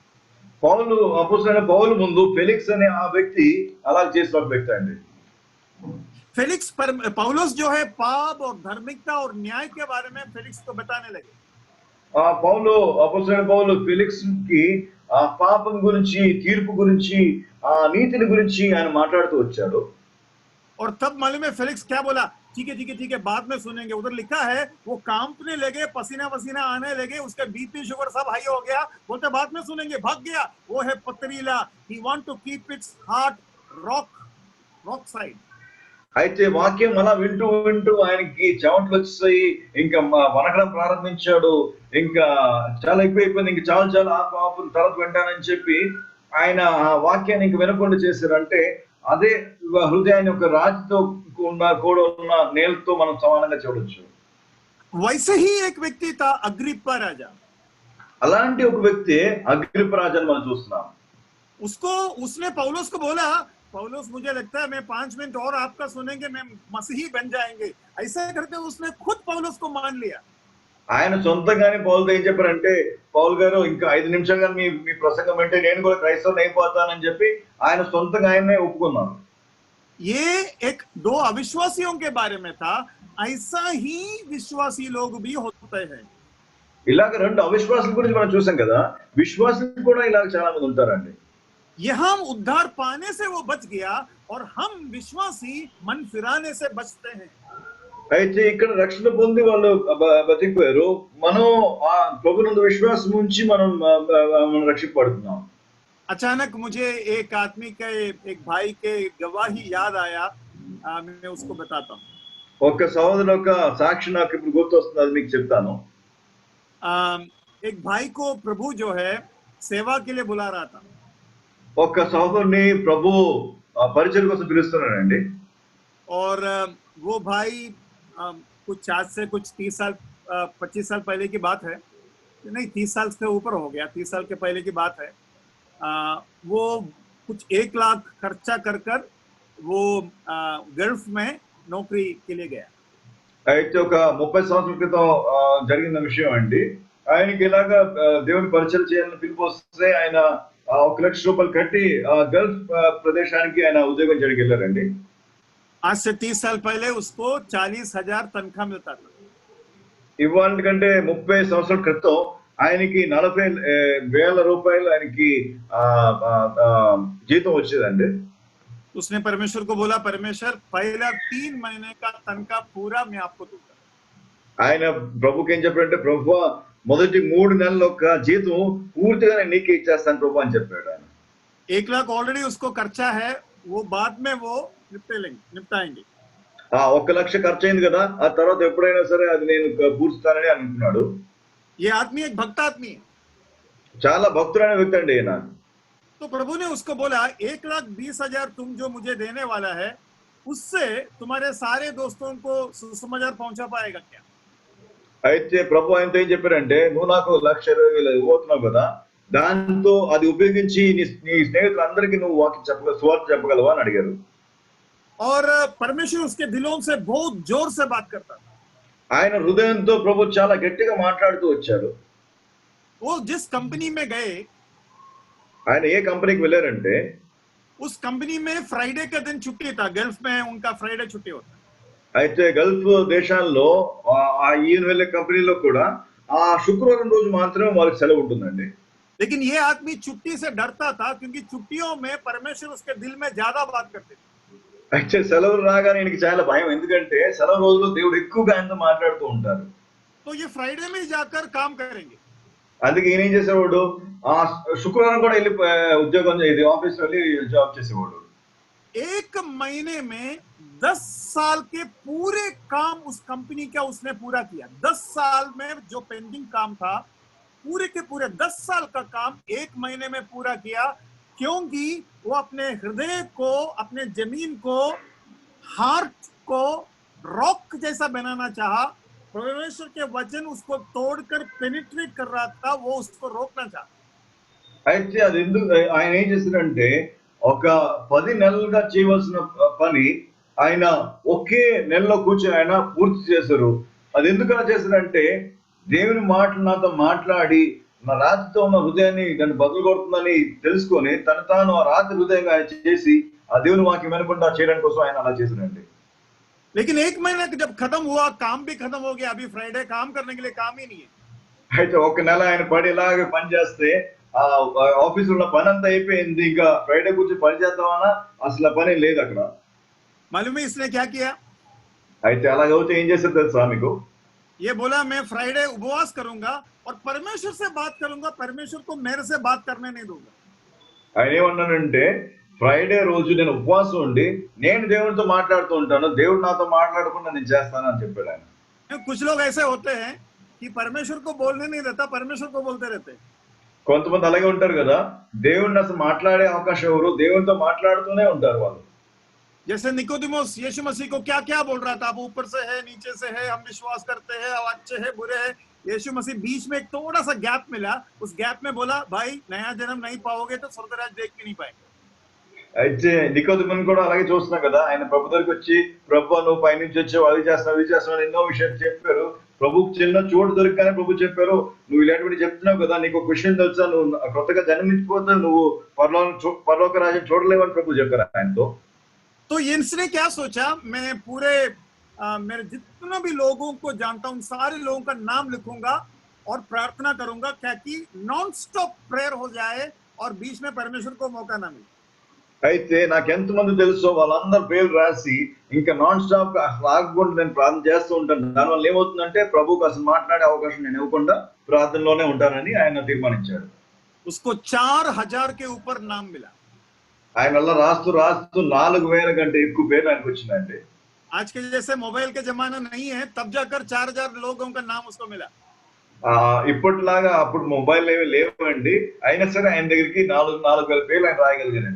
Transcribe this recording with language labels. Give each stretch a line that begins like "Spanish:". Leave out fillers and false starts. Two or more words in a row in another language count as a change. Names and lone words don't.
Telugu: పౌలు అపోస్తలుడైన పౌలు ముందు ఫెలిక్స్ అనే ఆ వ్యక్తి అలా చేసిన ఒక వ్యక్తి అండి.
Hindi: फेलिक्स पर पौलुस जो है पाप और धार्मिकता और न्याय के बारे में फेलिक्स को बताने लगे.
Telugu: ఆ పౌలు అపోస్తలుడైన పౌలు ఫెలిక్స్ కి ఆ పాపం గురించి, తీర్పు గురించి, ఆ నీతిని గురించి ఆయన మాట్లాడుతూ వచ్చాడు.
Hindi: और तब मालूम है फेलिक्स क्या बोला, ठीक है बाद में सुनेंगे। उधर लिखा है वो कांपने लगे, पसीना पसीना आने लगे, उसके
English: BP sugar
Hindi: सब हाई हो गया, बोलते बाद में सुनेंगे, भाग गया। वो है पथरीला,
English: He want to keep its heart rock side.
Telugu: అయితే వాక్యం అలా వింటూ వింటూ ఆయనకి చెమటలు వచ్చేసాయి, ఇంకా వనకడం ప్రారంభించాడు, ఇంకా చాలా ఎక్కువైపోయింది, ఇంకా చాలా ఆపు తర్వాత వింటానని చెప్పి ఆయన ఆ వాక్యాన్ని ఇంక వినకుండా చేశారు. అంటే అదే హృదయాన్ని ఒక రాతితో కూడా ఉన్న నేలతో మనం సమానంగా చూడొచ్చు.
Hindi: वैसे ही एक व्यक्ति था अग्रिप्पा राजा,
Telugu: అలాంటి ఒక వ్యక్తి అగ్రిప్ప రాజాని మనం చూస్తున్నాం.
Hindi: उसने पौलुस को बोला, पौलुस मुझे लगता है मैं 5 मिनट और आपका सुनेंगे, मैं मसीही बन जाएंगे। ऐसा करते उसने खुद पौलुस को मान लिया।
Telugu: ఆయన సొంతంగానే పౌలుతో ఏం చెప్పారంటే, పౌలు గారు ఇంకా 5 నిమిషాలు కానీ మీ ప్రసంగం అంటే నేను కూడా క్రైస్తవుని అయిపోతానని చెప్పి ఆయన సొంతంగా ఆయన్నే ఒప్పుకున్నారు.
Hindi: ये एक 2 अविश्वासियों के बारे में था, ऐसा ही विश्वासी लोग भी होते हैं।
Telugu: ఇలాగ 2 అవిశ్వాసుల గురించి మనం చూసాం కదా, విశ్వాసులు కూడా ఇలాగ చాలా మంది ఉంటారండి.
Hindi: यहाँ उद्धार पाने से वो बच गया और हम विश्वासी मन फिराने से बचते हैं।
Telugu: అయితే ఇక్కడ రక్షణ పొంది వాళ్ళు బతికిపోయారు, మనం ఆ ప్రభునందు విశ్వాసం ఉంచి మనం రక్షింపబడుతున్నాం.
Hindi: अचानक मुझे एक आदमी के, एक भाई के गवाही याद आया, मैं उसको बताता हूँ.
Telugu: ఒక సహోదరుడు ఒక సాక్షి నాకు ఇప్పుడు గుర్తొస్తుంది, అది మీకు చెప్తాను.
Hindi: एक भाई को प्रभु जो है सेवा के लिए बुला रहा था.
Telugu: ఒక సహోదరుని ప్రభు పరిచయం కోసం పిలుస్తున్నాడండి.
Hindi: और वो भाई कुछ आज से कुछ 30 साल 25 साल पहले की बात है, नहीं 30 साल से ऊपर हो गया, 30 साल के पहले की बात है. वो कुछ 1 लाख खर्चा कर वो गल्फ में नौकरी के लिए गया.
Telugu: అయితే ఒక 30 సంవత్సరాల క్రితం జరిగిన విషయం అండి. ఆయనకి ఇలాగా దేవుని పరిచయం చేయాలని పిలుపు వస్తే ఆయన 1 లక్ష రూపాయలు కట్టి గల్ఫ్ ప్రదేశానికి ఆయన ఉద్యోగం చేయడానికి వెళ్ళారండి.
Hindi: आज से 30 साल पहले उसको 40,000 तनख्वाह मिलता था.
Telugu: ఇవాళ కంటే 30 సంవత్సరాల క్రితం ఆయనకి 40,000 రూపాయలు ఆయనకి జీతం వచ్చేదండి.
Hindi: उसने परमेश्वर को बोला, परमेश्वर पहला 3 महीने का तनख्वाह पूरा मैं आपको दूंगा.
Telugu: ఆయన ప్రభుకి ఏం చెప్పాడంటే, ప్రభువా మొదటి 3 నెలల యొక్క జీతం పూర్తిగా నేను నీకే ఇచ్చేస్తాను ప్రభు అని చెప్పాడు ఆయన.
Hindi: 1 लाख ऑलरेडी उसको खर्चा है, वो बाद में वो निपटाएंगे.
Telugu: 1 లక్ష ఖర్చు అయింది కదా, ఆ తర్వాత ఎప్పుడైనా సరే అది నేను పూర్తిస్తానని అనుకున్నాడు.
Hindi: ये आदमी एक भक्त आदमी है,
Telugu: చాలా భక్తుడైన వ్యక్తి అండి ఈయన.
Hindi: तो प्रभु ने उसको बोला 1,20,000 तुम जो मुझे देने वाला है, उससे तुम्हारे सारे दोस्तों को सुसमाचार पहुंचा पाएगा क्या?
Telugu: అయితే ప్రభు ఆయనతో ఏం చెప్పారంటే, నువ్వు నాకు 1,20,000 ఇవ్వబోతున్నావు కదా, దాంతో అది ఉపయోగించి నీ స్నేహితులందరికీ నువ్వు స్వార్థ చెప్పగలవా అని అడిగారు.
Hindi: और परमेश्वर उसके दिलों से बहुत जोर से बात करता था.
Telugu: ఆయన హృదయంతో ప్రభు చాలా గట్టిగా మాట్లాడుతూ వచ్చారు.
Hindi: वो जिस कंपनी में गए,
Telugu: ఆయన ఏ కంపెనీకి వెళ్ళారంటే,
Hindi: उस कंपनी में फ्राइडे का दिन छुट्टी था. गल्फ में उनका फ्राइडे छुट्टी होता है.
Telugu: అయితే గల్ఫ్ దేశాల్లో ఈయన వెళ్ళే కంపెనీలో కూడా ఆ శుక్రవారం రోజు మాత్రమే వాళ్ళకి సెలవు ఉంటుందండి.
Hindi: लेकिन ये आदमी छुट्टी से डरता था, क्योंकि छुट्टियों में परमेश्वर उसके दिल में ज्यादा बात करते थे.
Telugu: అయితే సెలవులు రాగానే ఈయనకి చాలా భయం, ఎందుకంటే సెలవు రోజుల్లో దేవుడు ఎక్కువగా ఆయనతో మాట్లాడుతూ ఉంటారు.
Hindi: तो ये फ्राइडे में जाकर काम करेंगे.
Telugu: అందుకే ఈయన ఏం చేసేవాడు, ఆ శుక్రవారం కూడా వెళ్ళి ఉద్యోగం ఆఫీస్ వెళ్ళి జాబ్ చేసేవాడు.
Hindi: 1 महीने में 10 साल के पूरे काम उस कंपनी का उसने पूरा किया. 10 साल में जो पेंडिंग काम था, पूरे के पूरे 10 साल का काम 1 महीने में पूरा किया, क्योंकि वो अपने हृदय को, अपने जमीन को, हार्ट को रॉक जैसा बनाना चाहा. परमेश्वर के वचन उसको तोड़कर पेनिट्रेट कर रहा था, वो उसको रोकना चाहा.
Telugu: అయితే అది ఎందుకు ఆయన ఏం చేశారంటే, ఒక 10 నెలలుగా చేయవలసిన పని ఆయన ఒకే నెలలో కూర్చొని ఆయన పూర్తి చేశారు. అది ఎందుకు అలా చేశారంటే, దేవుని మాటలు నాతో మాట్లాడి నా రాతితో ఉన్న హృదయాన్ని నన్ను బదులు కొడుతుందని తెలుసుకొని తాను ఆ రాతి హృదయంగా ఆయన చేసి ఆ దేవుని వాక్యం వినకుండా చేయడానికి కోసం ఆయన అలా చేశారండి.
Hindi: लेकिन 1 महीना जब खत्म हुआ, काम भी खत्म हो गया. अभी फ्राइडे काम करने के लिए काम ही नहीं है.
Telugu: అయితే 1 నెల ఆయన పడి ఇలాగే పని చేస్తే ఆ ఆఫీస్ లో పని అంతా అయిపోయింది, ఇంకా ఫ్రైడే కూర్చొని పని చేద్దామన్నా అసలు పని లేదు అక్కడ.
Hindi: मालूम है इसने क्या किया?
Telugu: అయితే అలాగైతే ఏం చేశారు తెలుసా మీకు?
Hindi: ये बोला मैं फ्राइडे उपवास करूंगा और परमेश्वर से बात करूंगा, परमेश्वर को मेरे से बात करने नहीं दूंगा।
Telugu: ఆయన ఏమన్నానంటే ఫ్రైడే రోజు నేను ఉపవాసం ఉండి నేను దేవుడితో మాట్లాడుతూ ఉంటాను, దేవుడు నాతో మాట్లాడకుండా నేను చేస్తానని చెప్పాడు ఆయన.
Hindi: कुछ लोग ऐसे होते हैं कि परमेश्वर को बोलने नहीं देता, परमेश्वर को बोलते रहते हैं।
Telugu: కొంతమంది అలాగే ఉంటారు కదా, దేవుడిని అసలు మాట్లాడే అవకాశం ఎవరు, దేవుడితో మాట్లాడుతూనే ఉంటారు వాళ్ళు.
Hindi: जैसे निकोदिमोस यीशु मसीह को क्या क्या बोल रहा था, आप ऊपर से है, नीचे से है, हम विश्वास करते हैं, आप अच्छे हैं, बुरे हैं। यीशु मसीह बीच में एक थोड़ा सा गैप मिला, उस गैप में बोला भाई नया जन्म नहीं पाओगे तो स्वर्गराज देख भी नहीं पाएंगे।
Telugu: అయితే నికోదేముని కూడా అలాగే చూస్తున్నాం కదా, ఆయన ప్రభు దగ్గరికి వచ్చి ప్రభు నువ్వు పైనుంచి వచ్చావు, అది చేస్తావు ఎన్నో విషయాలు చెప్పారు. ప్రభుకు చిన్న చోటు దొరికానే ప్రభు చెప్పారు, నువ్వు ఇలాంటివి చెప్తున్నావు కదా, నీకు ఒక విషయం తెలుసా, నువ్వు కొత్తగా జన్మించిపోతే నువ్వు పరలోక రాజ్యం చూడలేవని ప్రభు చెప్పారు ఆయనతో.
Hindi: तो इसने क्या सोचा, मैं पूरे मेरे जितने भी लोगों को जानता हूं सारे लोगों का नाम लिखूंगा और प्रार्थना करूंगा क्या कि
English: non stop prayer
Hindi: हो जाए और बीच में परमेश्वर को मौका ना मिले।
Telugu: అయితే నాకు ఎంతమంది తెలుసో వాళ్ళందరి పేర్లు రాసి ఇంకా
English: non stop
Telugu: ఆగకుండా నేను ప్రార్థన చేస్తూ ఉంటాను. దానివల్ల ఏమవుతుందంటే ప్రభుకు అసలు మాట్లాడే అవకాశం నేను ఇవ్వకుండా ప్రార్థనలోనే ఉంటానని ఆయన తీర్మానించాడు.
Hindi: उसको 4000 के ऊपर नाम मिला.
Telugu: ఆయన అలా రాస్తూ రాస్తూ 4000 కంటే ఎక్కువ పేర్లు ఆయనకు వచ్చినాయండి.
Hindi: आज के जैसे मोबाइल के जमाना नहीं है, तब जाकर 4000 लोगों का नाम उसको मिला.
Telugu: ఇప్పటిలాగా అప్పుడు మొబైల్ ఏమీ లేవండి, అయినా సరే ఆయన దగ్గరికి 4000 పేర్లు ఆయన రాయగలిగారండి.